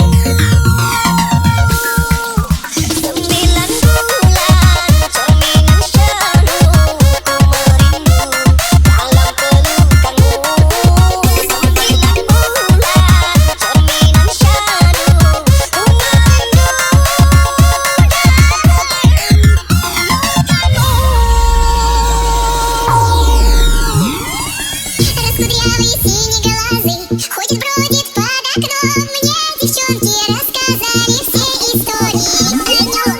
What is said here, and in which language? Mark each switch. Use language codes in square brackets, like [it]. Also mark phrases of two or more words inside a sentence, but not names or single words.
[id] 9 bulan cerminan syahdu, ku merindu dalam pelukanmu. 9 bulan cerminan syahdu, ku merindu [ru] Раскудрявый синеглазый ходит, бродит под окном. Мне девчонки рассказали все истории о нем.